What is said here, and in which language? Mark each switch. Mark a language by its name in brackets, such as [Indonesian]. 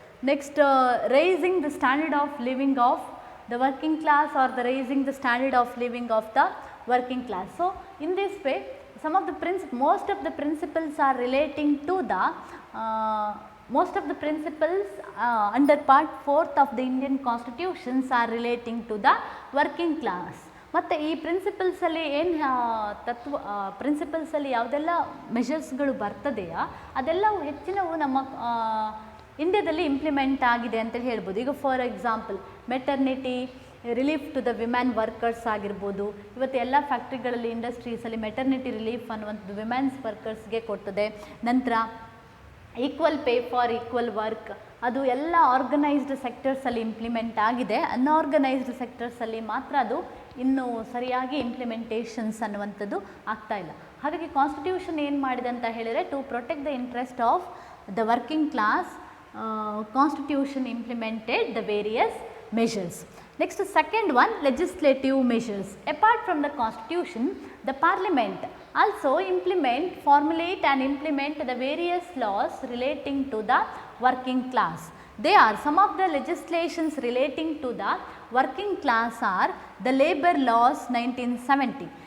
[English] Next, raising the standard of living of the working class, or the raising the standard of living of the working class. So in this way, some of the most of the principles are relating to the most of the principles under part 4th of the Indian constitutions are relating to the working class. [Kannada] ಮತ್ತು ಈ ಪ್ರಿನ್ಸಿಪಲ್ಸಲ್ಲಿ ಏನು ಪ್ರಿನ್ಸಿಪಲ್ಸಲ್ಲಿ ಯಾವುದೆಲ್ಲ ಮೆಷರ್ಸ್ಗಳು ಬರ್ತದೆಯಾ ಅದೆಲ್ಲವೂ ಹೆಚ್ಚಿನವು ನಮ್ಮ ಇಂಡಿಯಾದಲ್ಲಿ implement ಆಗಿದೆ ಅಂತೇಳಿ ಹೇಳ್ಬೋದು. [English] ಈಗ for example maternity relief to the women workers ಆಗಿರ್ಬೋದು. [Kannada] ಇವತ್ತು ಎಲ್ಲ ಫ್ಯಾಕ್ಟ್ರಿಗಳಲ್ಲಿ ಇಂಡಸ್ಟ್ರೀಸಲ್ಲಿ ಮೆಟರ್ನಿಟಿ ರಿಲೀಫ್ ಅನ್ನುವಂಥದ್ದು ವಿಮೆನ್ಸ್ ವರ್ಕರ್ಸ್ಗೆ ಕೊಡ್ತದೆ. ನಂತರ [English] equal pay for equal work, [Kannada] ಅದು ಎಲ್ಲ ಆರ್ಗನೈಸ್ಡ್ ಸೆಕ್ಟರ್ಸಲ್ಲಿ ಇಂಪ್ಲಿಮೆಂಟ್ ಆಗಿದೆ. ಅನ್ಆರ್ಗನೈಸ್ಡ್ ಸೆಕ್ಟರ್ಸಲ್ಲಿ ಮಾತ್ರ ಅದು ಇನ್ನೂ ಸರಿಯಾಗಿ ಇಂಪ್ಲಿಮೆಂಟೇಷನ್ಸ್ ಅನ್ನುವಂಥದ್ದು ಆಗ್ತಾ ಇಲ್ಲ. ಹಾಗಾಗಿ ಕಾನ್ಸ್ಟಿಟ್ಯೂಷನ್ ಏನು ಮಾಡಿದೆ ಅಂತ ಹೇಳಿದರೆ [English] To protect the interest of the working class, constitution implemented the various measures. Next, second one, legislative measures. Apart from the constitution, the parliament also formulate and implement the various laws relating to the working class. They are some of the legislations relating to the working class are the labor laws 1970.